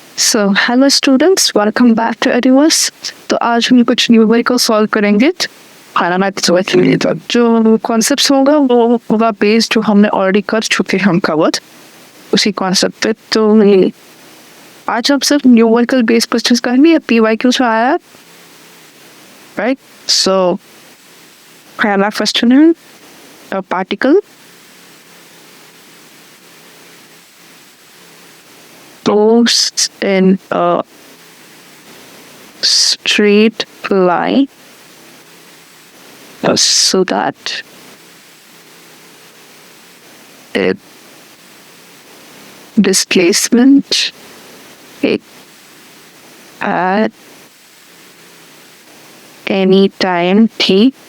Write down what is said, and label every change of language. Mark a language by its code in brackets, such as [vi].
[en] So, hello students, welcome back to Ediverse. [hi] तो आज हम कुछ न्यूमेरिकल सॉल्व करेंगे। जो कॉन्सेप्ट्स होगा वो होगा बेस्ड जो हमने ऑलरेडी कर चुके हैं हम कवर्ड उसी कॉन्सेप्ट पे। तो आज हम सिर्फ न्यूमेरिकल बेस्ड क्वेश्चंस करेंगे। PYQ से आया है, राइट? सो पहला क्वेश्चन है particle [en] goes in a straight line so that it displacement at any time t